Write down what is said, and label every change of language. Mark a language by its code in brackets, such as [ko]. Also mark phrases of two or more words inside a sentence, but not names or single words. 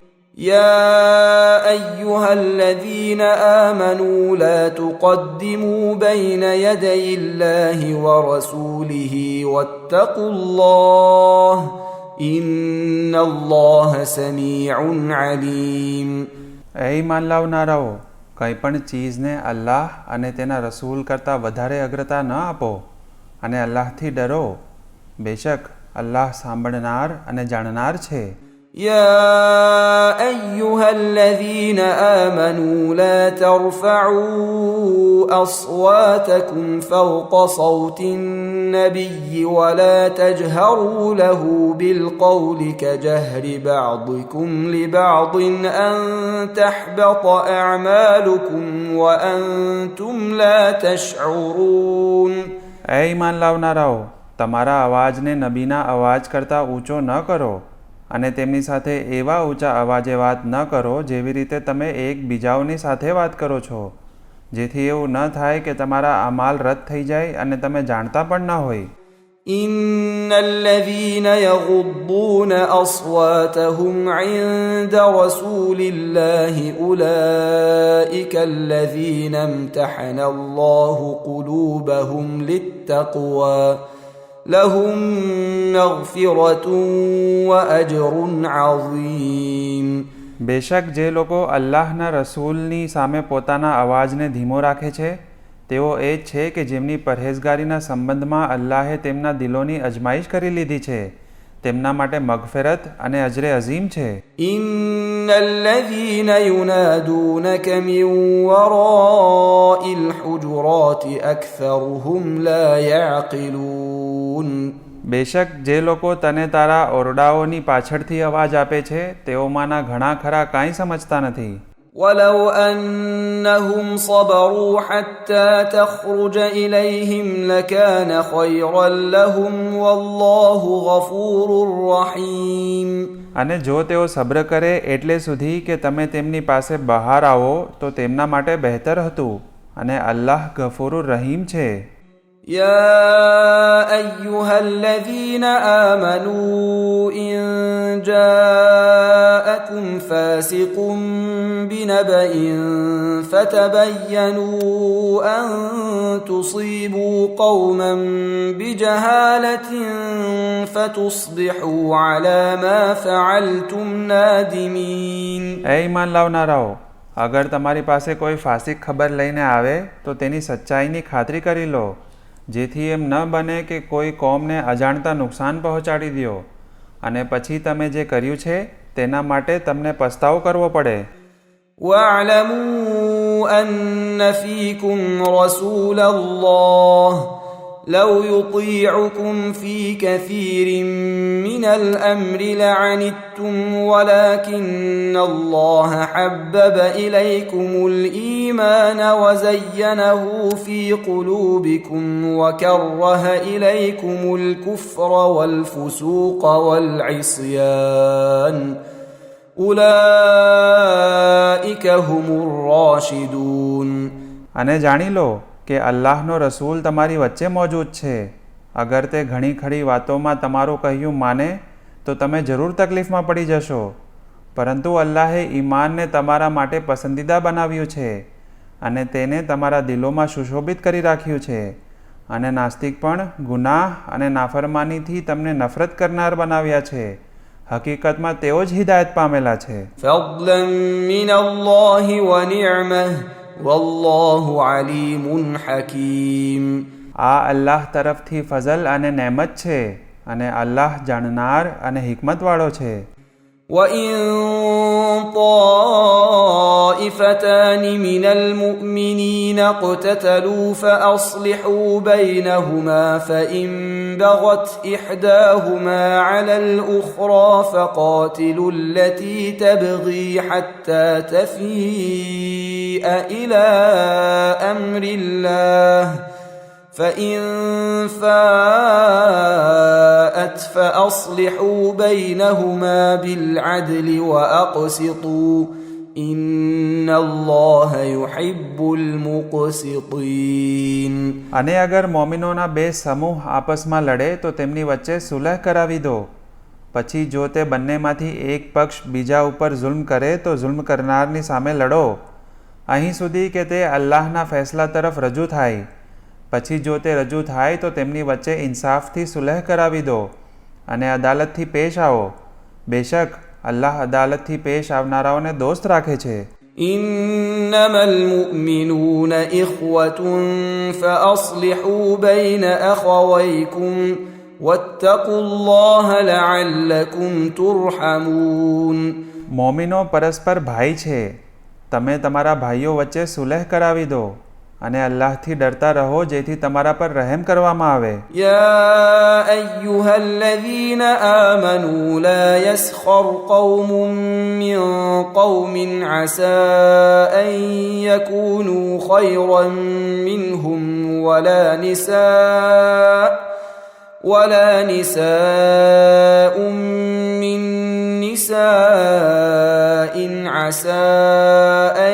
[ar] يا أيها الذين آمنوا لا تقدموا بين يدي الله ورسوله واتقوا الله إن الله سميع عليم. [gu] એ ઈમાન લાવનારાઓ, કંઈ પણ ચીજને અલ્લાહ અને તેના રસૂલ કરતાં વધારે અગ્રતા ન આપો અને અલ્લાહથી ડરો. બેશક અલ્લાહ સાંભળનાર અને જાણનાર છે. [ar] يا أيها الذين آمنوا لا ترفعوا أصواتكم فوق صوت النبي ولا تجهروا له بالقول كجهر بعضكم لبعض أن تحبط أعمالكم وأنتم لا تشعرون. [gu] એ ઈમાન લાવનારાઓ, તમારા અવાજને નબીના અવાજ કરતાં ઊંચો ન કરો અને તેમની સાથે એવા ઊંચા અવાજે વાત ન કરો જેવી રીતે તમે એકબીજાઓની સાથે વાત કરો છો, જેથી એવું ન થાય કે તમારા અમાલ રદ થઈ જાય અને તમે જાણતા પણ ન હોય. [ar] إن الذين يغضون أصواتهم عند رسول الله أولئك الذين امتحن الله قلوبهم للتقوى لهم مغفرة وأجر عظيم. [gu] બેશક જે લોકો અલ્લાહના રસૂલની સામે પોતાના અવાજને ધીમો રાખે છે તેઓ એ જ છે કે જેમની પરહેઝગારીના સંબંધમાં અલ્લાહે તેમના દિલોની અજમાઈશ કરી લીધી છે. તેમના માટે મગફિરત અને અજરે અઝીમ છે. [ar] إن الذين ينادونك من وراء الحجرات أكثرهم لا يعقلون. [gu] બેશક જે લોકો તને તારા ઓરડાઓની પાછળથી અવાજ આપે છે તેઓમાંના ઘણા ખરા કાંઈ સમજતા નથી. [ar] ولو أنهم صبروا حتى تخرج إليهم لكان خيرا لهم والله غفور رحيم. [gu] અને જો તેઓ સબ્ર કરે એટલે સુધી કે તમે તેમની પાસે બહાર આવો તો તેમના માટે બહેતર હતું અને અલ્લાહ [ar] غفور رحيم [gu] છે. [ar] يا أيها الذين آمنوا إن جاءكم فاسق بنبأ فتبينوا أن تصيبوا قوما بجهالة فتصبحوا على ما فعلتم نادمين. [gu] એ ઈમાન લાવનારાઓ, અગર તમારી પાસે કોઈ ફાસિક ખબર લઈને આવે તો તેની સચ્ચાઈની ખાતરી કરી લો, જેથી એમ ન બને કે કોઈ કોમને અજાણતા નુકસાન પહોંચાડી દો અને પછી તમે જે કર્યું છે તેના માટે તમને પસ્તાવો કરવો પડે. [ar] واعلموا أن فيكم رسول الله لو يطيعكم في كثير من الأمر لعنتم ولكن الله حبب إليكم الإيمان وزينه في قلوبكم وكره إليكم الكفر والفسوق والعصيان أولئك هم الراشدون. [gu] અને જાણી લો કે અલ્લાહનો રસૂલ તમારી વચ્ચે મોજૂદ છે. અગર તે ઘણી ખરી વાતોમાં તમારું કહ્યું માને તો તમે જરૂર તકલીફમાં પડી જશો, પરંતુ અલ્લાહે ઈમાનને તમારા માટે પસંદીદા બનાવ્યું છે અને તેને તમારા દિલોમાં સુશોભિત કરી રાખ્યું છે, અને નાસ્તિક પણ ગુનાહ અને નાફરમાનીથી તમને નફરત કરનાર બનાવ્યા છે. હકીકતમાં તેઓ જ હિદાયત પામેલા છે. [ar] فضلا من الله ونعمه والله عليم حكيم. [gu] આ અલ્લાહ તરફથી ફઝલ અને નેમત છે અને અલ્લાહ જાણનાર અને હિકમતવાળો છે. [ar] وإن طائفتان من المؤمنين اقتتلوا فأصلحوا بينهما فإن بغت إحداهما على الأخرى فقاتلوا التي تبغي حتى تفيء إلى أمر الله فإن فاءت فأصلحوا بينهما بالعدل وأقسطوا إن الله يحب المقسطين. [gu] અને અગર મોમિનોના બે સમૂહ આપસમાં લડે તો તેમની વચ્ચે સુલહ કરાવી દો. પછી જો તે બંનેમાંથી એક પક્ષ બીજા ઉપર જુલ્મ કરે તો જુલ્મ કરનારની સામે લડો, અહીં સુધી કે તે અલ્લાહના ફેસલા તરફ રજૂ થાય. પછી જો તે રજૂ થાય તો તેમની વચ્ચે ઇન્સાફથી સુલહ કરાવી દો અને અદાલતથી પેશ આવો. બેશક અલ્લાહ અદાલતથી પેશ આવનારાઓને દોસ્ત રાખે છે. [ar] إنما المؤمنون إخوة فأصلحوا بين أخويكم واتقوا الله لعلكم ترحمون. [gu] મોમિનો પરસ્પર ભાઈ છે, તમે તમારા ભાઈઓ વચ્ચે સુલહ કરાવી દો અને અલ્લાહથી ડરતા રહો જેથી તમારા પર રહેમ કરવામાં આવે. [ar] يا أيها الذين آمنوا لا يسخر قوم من قوم عسى أن يكونوا خيرا منهم ولا نساء من نساء عسى أن